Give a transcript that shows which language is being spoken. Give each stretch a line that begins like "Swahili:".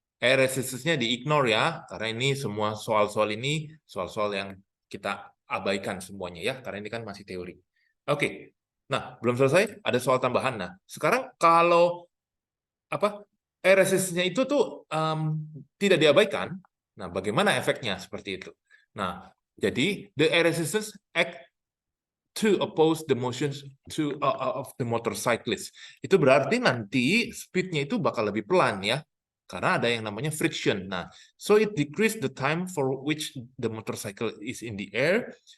Indonesian: Air resistance-nya di-ignore ya. Karena ini semua soal-soal ini soal-soal yang kita abaikan semuanya ya. Karena ini kan masih teori. Oke. Nah, belum selesai. Ada soal tambahan. Nah, sekarang kalau apa air resistance-nya itu tuh tidak diabaikan. Nah, bagaimana efeknya seperti itu? Nah, jadi
English: the air resistance act to oppose the motions of the motorcyclist.
Indonesian: Itu berarti nanti speed-nya itu bakal lebih pelan ya. Karena ada yang namanya friction.
English: Nah, so it decrease the time for which the motorcycle is in the air.